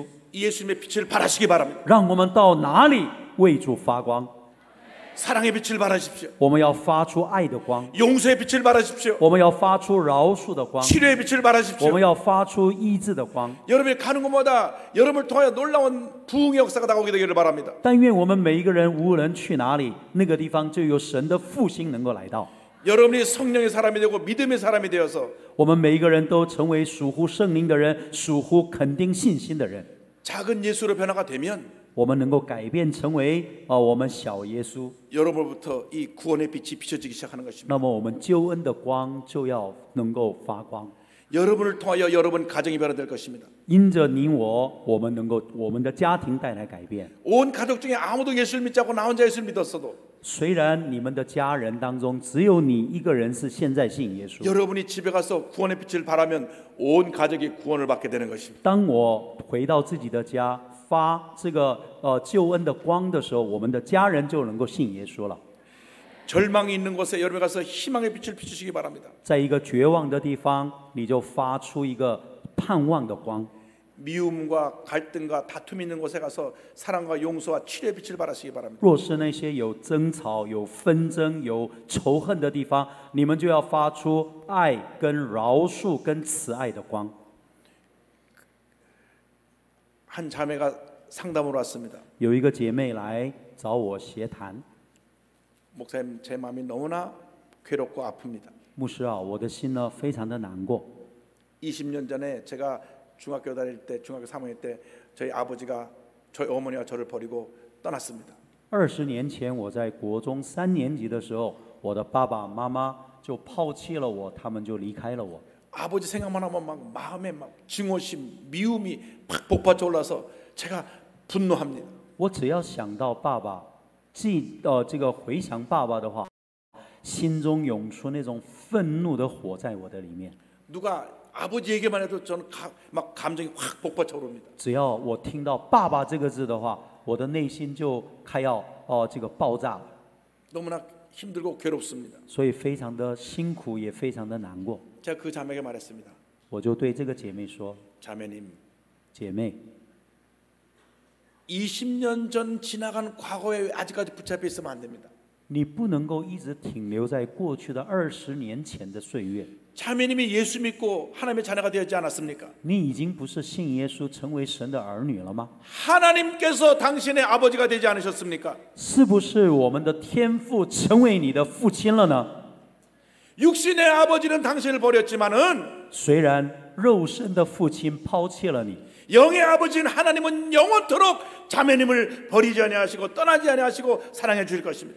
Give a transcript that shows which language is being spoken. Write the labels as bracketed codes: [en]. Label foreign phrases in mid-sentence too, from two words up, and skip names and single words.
[ko] 이 예수님의 빛을 발하시기 바랍니다. [zh] 让我们到哪里为主发光。 [ko] 사랑의 빛을 발하십시오. [zh] 我们要发出爱的光， [ko] 용서의 빛을 발하십시오. [zh] 我们要发出饶恕的光， [ko] 치료의 빛을 [zh] 我 [ko] 발하십시오. [zh] 们要发出医治的光。 [ko] 여러분이 가는 곳마다 여러분을 통하여 놀라운 부흥의 역사가 나오게 되기를 바랍니다. [zh] 但愿我们每一个人无论去哪里，那个地方就有神的复兴能够来到。 [ko] 여러분이 성령의 사람이 되고 믿음의 사람이 되어서 [zh] 我们每一个人都成为属乎圣灵的人，属乎肯定信心的人。 [ko] 작은 예수로 변화가 되면 [zh] 我们能够改变成为我们小耶稣， [ko] 여러분부터 이 구원의 빛이 비춰지기 시작하는 것입니다. [zh] 那么我们救恩的光就要能够发光。 [ko] 여러분을 통하여 여러분 가정이 변화될 것입니다. [zh] 因着你我，我们能够我们的家庭带来改变。 [ko] 온 가족 중에 아무도 예수를 믿지 않고 나 혼자 예수를 믿었어도 [zh] 虽然你们的家人当中只有你一个人是现在信耶稣， [ko] 여러분이 집에 가서 구원의 빛을 바라면 온 가족이 구원을 받게 되는 것입니다. [zh] 当我回到自己的家发这个救恩的光的时候，我们的家人就能够信耶稣了。 [ko] 절망이 있는 곳에 여러분이 가서 희망의 빛을 비추시기 바랍니다. [zh] 在一个绝望的地方，你就发出一个盼望的光。 [ko] 미움과 갈등과 다툼이 있는 곳에 가서 사랑과 용서와 치료의 빛을 발하시기 바랍니다. [zh] 若是那些有争吵、有纷争、有仇恨的地方，你们就要发出爱、跟饶恕、跟慈爱的光。 [ko] 한 자매가 상담으로 왔습니다. [zh] 有一个姐妹来找我协谈， [ko] 목사님 제 마음이 너무나 괴롭고 아픕니다. [zh] 牧师啊，我的心呢非常的难过。 [ko] 20년 전에 제가 중학교 다닐 때 중학교 3학년 때 저희 아버지가 저희 어머니와 저를 버리고 떠났습니다. [zh] 20 年前，我在国中3年级的时候，我的爸爸妈妈就抛弃了我，他们就离开了我。 [ko] 아버지 생각만 하면 막 마음에 막 증오심, 미움이 팍 복받쳐 올라서 제가 분노합니다. [zh] 我只要想到爸爸，这个回想爸爸的话，心中涌出那种愤怒的火在我的里面。 [ko] 누가 아버지 얘기만 해도 저는 막 감정이 확 복받쳐 오릅니다. [zh] 只要我听到爸爸这个字的话，我的内心就开要这个爆炸了， [ko] 너무나 힘들고 괴롭습니다. [zh] 所以非常的辛苦，也非常的难过。 [ko] 제가 그 자매에게 말했습니다. [zh] 我就对这个姐妹说 [ko] 자매님, [zh] 姐妹， [ko] 20년 전 지나간 과거에 아직까지 붙잡혀 있으면 안 됩니다. [zh] 你不能够一直停留在过去的20年前的岁月。 [ko] 자매님이 예수 믿고 하나님의 자녀가 되었지 않았습니까? [zh] 你已经不是信耶稣，成为神的儿女了吗？ [ko] 하나님께서 당신의 아버지가 되지 않으셨습니까? [zh] 是不是我们的天父成为你的父亲了呢？ [ko] 육신의 아버지는 당신을 버렸지만은 [zh] 虽然肉身的父亲抛弃了你， [ko] 영의 아버지는 하나님은 영원토록 자매님을 버리지 아니하시고 떠나지 아니하시고 사랑해 주실 것입니다.